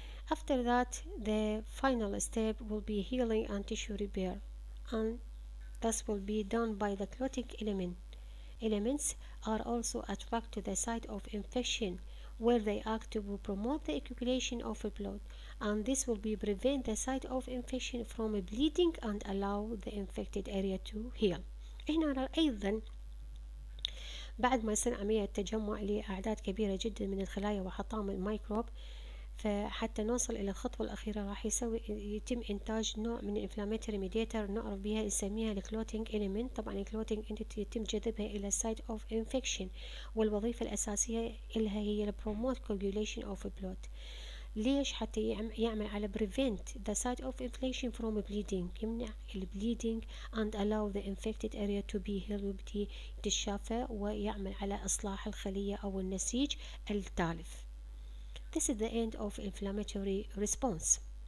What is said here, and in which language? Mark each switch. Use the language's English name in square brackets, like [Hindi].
[English] After that, the final step will be healing and tissue repair, and this will be done by the clotting elements are also attracted to the site of infection where they act to promote the accumulation of blood, and this will be prevent the site of infection from bleeding and allow the infected area to heal. [Arabic] هنا أيضا بعد ما يصير عملية تجمع لأعداد كبيرة جدا من الخلايا وحطام الميكروب، فحتى نوصل إلى الخطوة الأخيرة راح يتم إنتاج نوع من الانفلاماتوري ميديتر نعرف بها نسميها الكلوتينج إليمنت. طبعا الكلوتينج إليمنت يتم جذبها إلى السايت أوف إنفكشن، والوظيفة الأساسية لها هي البروموت coagulation أوف بلود. ليش؟ حتى يعمل على [English] prevent the site of inflammation from bleeding، [Arabic] يمنع [English] bleeding and allow the infected area to be healed، [Arabic] ويبدي يتشافى ويعمل على إصلاح الخلية أو النسيج التالف. [English] This is the end of inflammatory response.